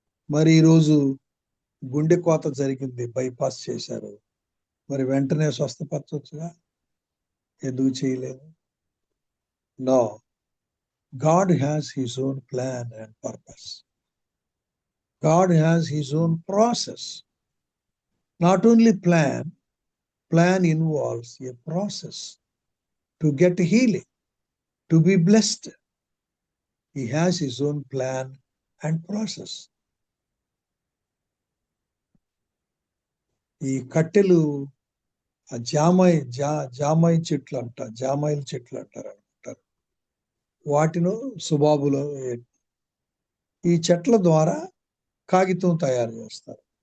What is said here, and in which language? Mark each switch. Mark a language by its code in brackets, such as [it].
[te] మరి ఈరోజు గుండె కోత జరిగింది, బైపాస్ చేశారు. మరి వెంటనే స్వస్థపరచవచ్చుగా, ఎందుకు చేయలేదు? [en] No, God has his own plan and purpose. God has his own process. Not only plan involves a process to get healing, to be blessed. He has his own plan and process. [te] ఈ కట్టెలు జామాయి చెట్లు జామాయిల చెట్లు అంటారు. వాటిలో సుబాబులో ఈ చెట్ల ద్వారా కాగితం తయారు చేస్తారు.